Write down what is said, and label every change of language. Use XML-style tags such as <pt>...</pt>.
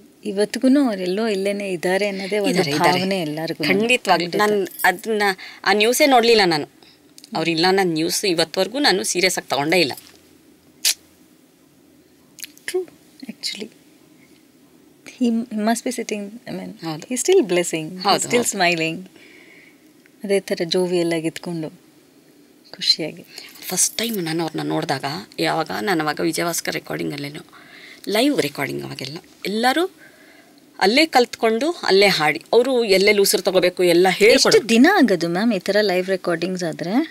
<kn>ಇವತ್ತಿಗೂ ಅವರೆಲ್ಲೋ ಇಲ್ಲೇನೆ ಇದ್ದಾರೆ ಅನ್ನೋದೇ ಒಂದು ಭಾವನೆ ಎಲ್ಲರಿಗೂ. ಖಂಡಿತವಾಗ್ಲೂ. ನಾನು ಅದನ್ನ ಆ ನ್ಯೂಸೇ ನೋಡಲಿಲ್ಲ ನಾನು. ಅವರಿಲ್ಲ, ನಾನು ನ್ಯೂಸ್ ಇವತ್ತವರೆಗೂ ನಾನು ಸೀರಿಯಸ್ ಆಗಿ ತಗೊಂಡೇ ಇಲ್ಲ.</kn> <en>True, actually. He must be sitting, I mean, he's still blessing, he's still smiling.</en> <kn>ಅದೇ ಥರ ಜೋವಿಯಲ್ ಆಗಿ ಇದ್ಕೊಂಡು ಖುಷಿಯಾಗಿ. ಫಸ್ಟ್ ಟೈಮ್ ನಾನು ಅವ್ರನ್ನ ನೋಡಿದಾಗ, ನಾನು ಅವಾಗ ವಿಜಯಭಾಸ್ಕರ್ ರೆಕಾರ್ಡಿಂಗಲ್ಲೇನು ಲೈವ್ ರೆಕಾರ್ಡಿಂಗ್, ಅವಾಗೆಲ್ಲ ಎಲ್ಲರೂ ಅಲ್ಲೇ ಕಲ್ತ್ಕೊಂಡು ಅಲ್ಲೇ ಹಾಡಿ, ಅವರು ಎಲ್ಲೆಲ್ಲಿ ಉಸಿರು ತಗೋಬೇಕು ಎಲ್ಲ ಹೇಳ್ಕೊಡು. ಎಷ್ಟು ದಿನ ಆಗೋದು ಮ್ಯಾಮ್ ಈ ಥರ ಲೈವ್ ರೆಕಾರ್ಡಿಂಗ್ಸ್ ಆದರೆ?</kn>